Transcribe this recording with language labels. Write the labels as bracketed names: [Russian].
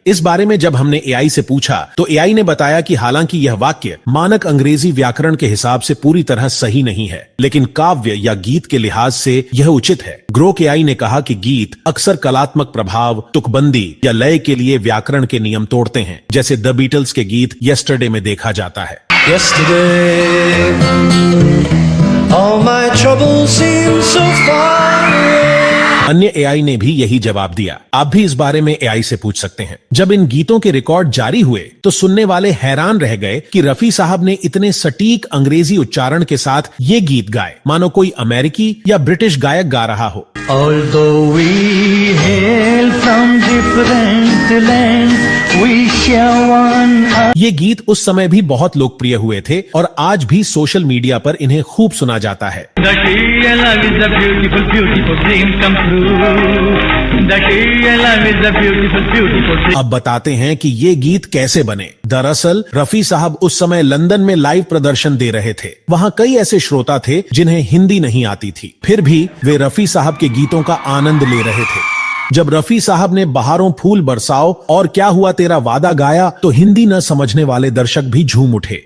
[Hindi] इस बारे में जब हमने एआई से पूछा तो एआई ने बताया कि हालांकि यह वाक्य मानक अंग्रेजी व्याकरण के हिसाब से पूरी तरह सही नहीं है, लेकिन काव्य या गीत के लिहाज से यह उचित है। ग्रोक एआई ने कहा कि गीत अक्सर कलात्मक प्रभाव, तुकबंदी या लय के लिए व्याकरण के नियम तोड़ते हैं, जैसे द बीटल्स के गीत यस्टरडे में देखा जाता है। [English] yesterday. All my troubles seem so far away. [Hindi] अन्य एआई ने भी यही जवाब दिया। आप भी इस बारे में एआई से पूछ सकते हैं। जब इन गीतों के रिकॉर्ड जारी हुए तो सुनने वाले हैरान रह गए कि रफी साहब ने इतने सटीक अंग्रेजी उच्चारण के साथ ये गीत गाए मानो कोई अमेरिकी या ब्रिटिश गायक गा रहा हो। [English] Although we hail from different lands, we share one. [Hindi] ये गीत उस समय भी बहुत लोकप्रिय हुए थे और आज भी सोशल मीडिया पर इन्हें खूब सुना जाता है। [English] That real love is a beautiful, beautiful dream come true. That real love is a beautiful, beautiful dream. [Hindi] अब बताते हैं कि ये गीत कैसे बने। दरअसल रफी साहब उस समय लंदन में लाइव प्रदर्शन दे रहे थे। वहाँ कई ऐसे श्रोता थे जिन्हें हिंदी नहीं आती थी, फिर भी वे रफी साहब के गीतों का आनंद ले रहे थे। जब रफी साहब ने बहारों फूल बरसाओ और क्या हुआ तेरा वादा गाया तो हिंदी न समझने वाले दर्शक भी झूम उठे।